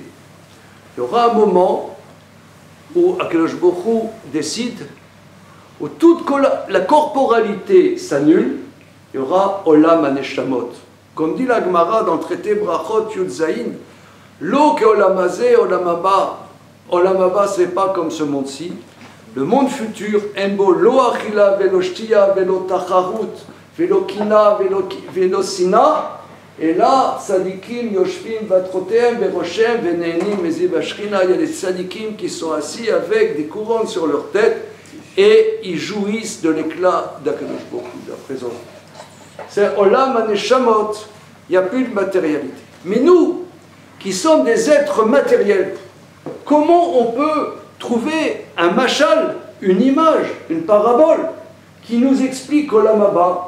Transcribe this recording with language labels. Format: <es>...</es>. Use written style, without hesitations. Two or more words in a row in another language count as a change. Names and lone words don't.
<fr>Il y aura un moment où</fr> <he>הקדוש ברוך הוא</he> <fr>décide, où toute la corporalité s'annule, il y aura</fr> <he>עולם הנשמות.</he> <fr>Comme dit la Gemara dans le traité Brachot Yud Zayin,</fr> <he>לא כעולם הזה, עולם הבא. עולם הבא,</he> <fr>c'est pas comme ce monde-ci. Le monde futur,</fr> <he>אין בו לא אכילה, ולא שתייה, ולא תחרות, ולא קנאה, ולא שנאה,</he> <fr>Et là,</fr> <he>צדיקים יושבים ועטרותיהם בראשיהם ונהנים מזיו השכינה.</he> <fr>Il y a des tzadikim qui sont assis avec des couronnes sur leur tête et ils jouissent de l'éclat d'</fr> <he>הקדוש ברוך הוא,</he> <fr>de la présence. C'est</fr> <he>עולם הנשמות.</he> <fr>Il n'y a plus de matérialité. Mais nous, qui sommes des êtres matériels, comment on peut trouver un machal, une image, une parabole qui nous explique</fr> <he>עולם הבא?</he>